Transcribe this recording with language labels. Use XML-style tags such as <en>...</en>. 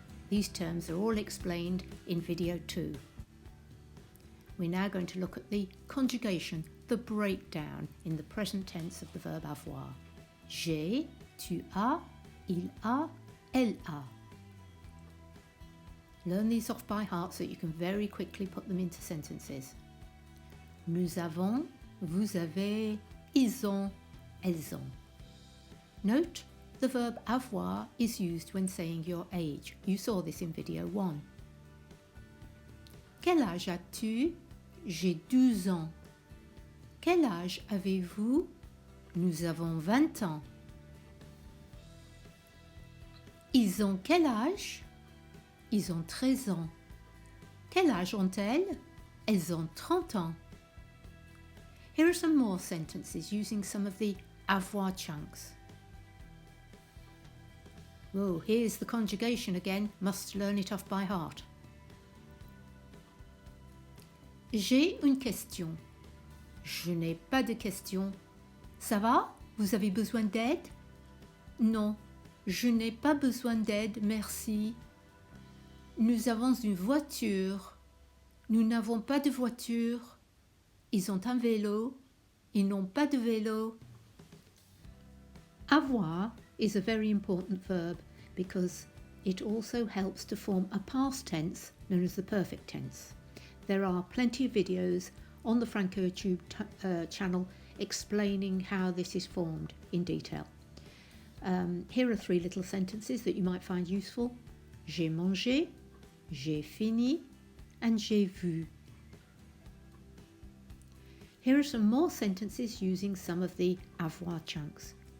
<en>These terms are all explained in video 2. We're now going to look at the conjugation, the breakdown in the present tense of the verb avoir.</en> <fr>J'ai, tu as, il a, elle a.</fr> <en>Learn these off by heart so that you can very quickly put them into sentences.</en> <fr>Nous avons, vous avez, ils ont, elles ont.</fr> <en>Note, the verb avoir is used when saying your age. You saw this in video 1.</en> <fr>Quel âge as-tu? J'ai 12 ans. Quel âge avez-vous? Nous avons 20 ans. Ils ont quel âge? Ils ont 13 ans. Quel âge ont-elles? Elles ont 30 ans.</fr> <en>Here are some more sentences using some of the avoir chunks. Whoa, here's the conjugation again. Must learn it off by heart.</en> <fr>J'ai une question. Je n'ai pas de question. Ça va? Vous avez besoin d'aide? Non, je n'ai pas besoin d'aide, merci. Nous avons une voiture. Nous n'avons pas de voiture. Ils ont un vélo. Ils n'ont pas de vélo.</fr> <en>Avoir is a very important verb because it also helps to form a past tense known as the perfect tense. There are plenty of videos on the Franco YouTube channel explaining how this is formed in detail. Here are 3 little sentences that you might find useful.</en> <fr>J'ai mangé, j'ai fini, and j'ai vu.</fr> <en>Here are some more sentences using some of the avoir chunks.</en>